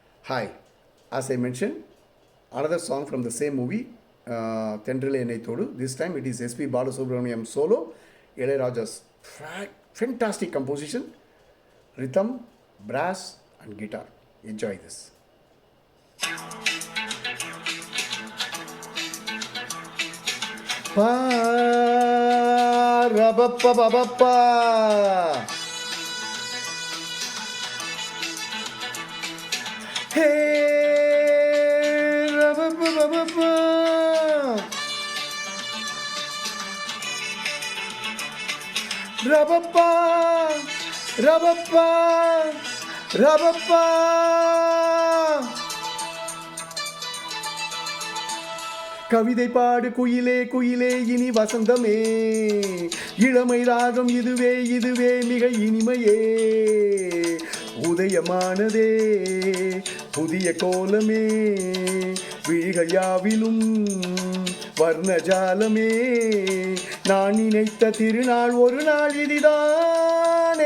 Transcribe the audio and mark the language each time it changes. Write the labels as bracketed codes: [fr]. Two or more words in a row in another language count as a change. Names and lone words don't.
[en] Hi, as I mentioned, another song from the same movie, Tendrile Ennai Thodu. This time it is S.P. Balasubramaniam solo, Ilayaraja's fantastic composition, rhythm, brass and guitar. Enjoy this. Pa ra ba pa ba ba pa. Hey ra ba ba ba ba pa. Ra ba pa ra ba pa ra ba pa. [ta] கவிதை பாடு குயிலே குயிலே இனி வசந்தமே, இளமை ராகம் இதுவே இதுவே மிக இனிமையே, உதயமானதே புதிய கோலமே, விழிகள் யாவிலும் வர்ணஜாலமே, நான் நினைத்த திருநாள் ஒரு நாள் இதுதானே.